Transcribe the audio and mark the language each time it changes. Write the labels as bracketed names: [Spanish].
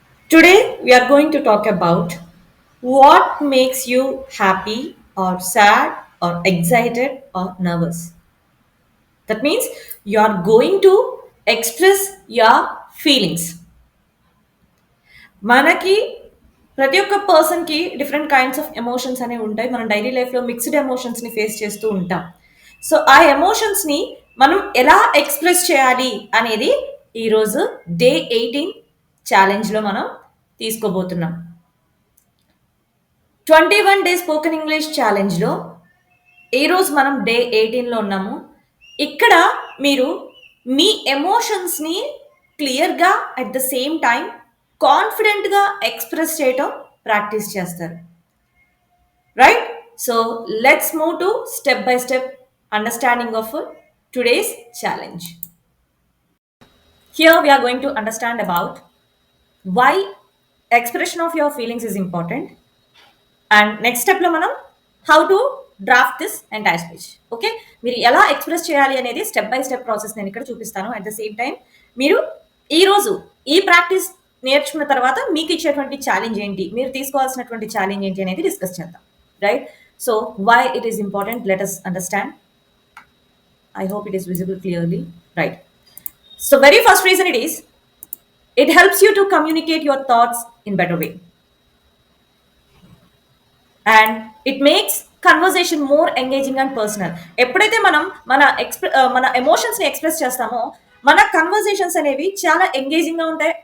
[English] Today, we are going to talk about what makes you happy or sad or excited or nervous. That means you are going to express your feelings. [Telugu] మనకి ప్రతి ఒక్క పర్సన్కి different kinds of emotions అనేవి ఉంటాయి. మనం daily లైఫ్లో mixed ఎమోషన్స్ని face చేస్తూ ఉంటాం. సో ఆ ఎమోషన్స్ని మనం ఎలా ఎక్స్ప్రెస్ చేయాలి అనేది ఈరోజు డే 18 ఛాలెంజ్లో మనం తీసుకోబోతున్నాం. 21 డే స్పోకెన్ ఇంగ్లీష్ ఛాలెంజ్లో ఈరోజు మనం డే 18లో ఉన్నాము. ఇక్కడ మీరు మీ ఎమోషన్స్ని క్లియర్గా [English] at the same time [Telugu] కాన్ఫిడెంట్గా ఎక్స్ప్రెస్ చేయటం ప్రాక్టీస్ చేస్తారు. Right? [English] So let's move to step by step understanding of today's challenge. Here we are going to understand about why expression of your feelings is important. And next step [Telugu] లో మనం [English] how to draft this entire speech. [Telugu] Okay, మీరు ఎలా express చేయాలి అనేది step by step process నేను ఇక్కడ చూపిస్తాను. [English] at the same time [Telugu] మీరు ఈరోజు ఈ ప్రాక్టీస్ నేర్చుకున్న తర్వాత మీకు ఇచ్చేటువంటి ఛాలెంజ్ ఏంటి, మీరు తీసుకోవాల్సినటువంటి ఛాలెంజ్ ఏంటి అనేది డిస్కస్ చేద్దాం. Right? [English] So why it is important, let us understand. I hope it is visible clearly. Right. So very first reason it helps you to communicate your thoughts in better way. And it makes conversation more engaging and personal. [Telugu] ఎప్పుడైతే మనం మన ఎమోషన్స్ని express చేస్తామో మన conversations అనేవి చాలా ఎంగేజింగ్గా ఉంటాయి.